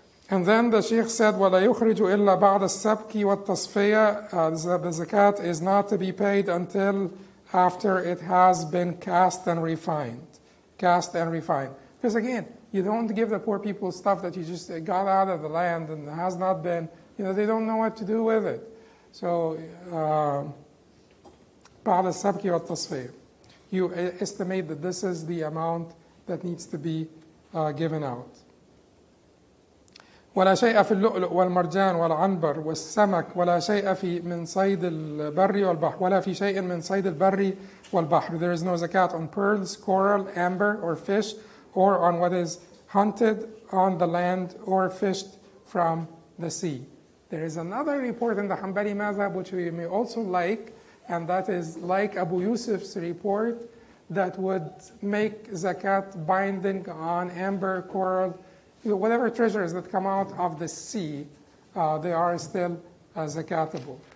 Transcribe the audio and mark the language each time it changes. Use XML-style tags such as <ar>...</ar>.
<en>And then the Sheikh said,</en> <ar>وَلَا يُخْرِجُ إِلَّا بَعْدَ السَّبْكِ وَالتَّصْفِيَةِ.</ar> <en>The zakat is not to be paid until after it has been cast and refined. Because again, you don't give the poor people stuff that you just got out of the land and has not been, you know, they don't know what to do with it. So,</en> <ar>بعد السبك والتصفية.</ar> <en>you estimate that this is the amount that needs to be given out.</en> <ar>ولا شيء في اللؤلؤ والمرجان والعنبر والسمك ولا شيء في من صيد البر والبحر ولا في شيء من صيد البر والبحر.</ar> <en>There is no zakat on pearls, coral, amber, or fish, or on what is hunted on the land or fished from the sea. There is another report in the Hanbali Madhab which we may also like, and that is like Abu Yusuf's report that would make zakat binding on amber, coral, whatever treasures that come out of the sea, they are still zakatable.</en>